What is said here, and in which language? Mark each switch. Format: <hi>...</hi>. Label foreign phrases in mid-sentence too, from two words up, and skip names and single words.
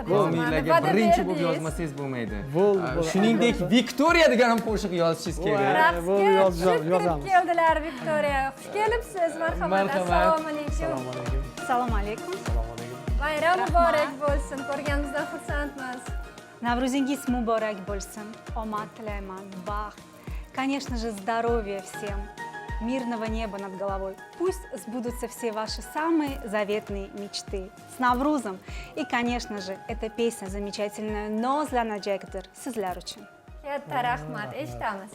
<uz>Familiyaga birinchi bo'lib yozmasangiz bo'lmaydi. Shuningdek, Viktoriya degan ham qo'shiq yozishingiz kerak. Raqsga kirib keldilar Viktoriya. Xush kelibsiz, marhamat. Assalomu alaykum. Assalomu alaykum. Bayram muborak bo'lsin. Ko'rganimizdan xursandmiz. Navro'zingiz muborak bo'lsin. Omad tilayman, baxt.</uz> <ru>Конечно же, здоровья всем. Мирного неба над головой. Пусть сбудутся все ваши самые заветные мечты. С Наврузом. И, конечно же, эта песня замечательная Nozlana Jagdir</ru> <uz>sizlar uchun. Katta rahmat, eshitamiz.</uz>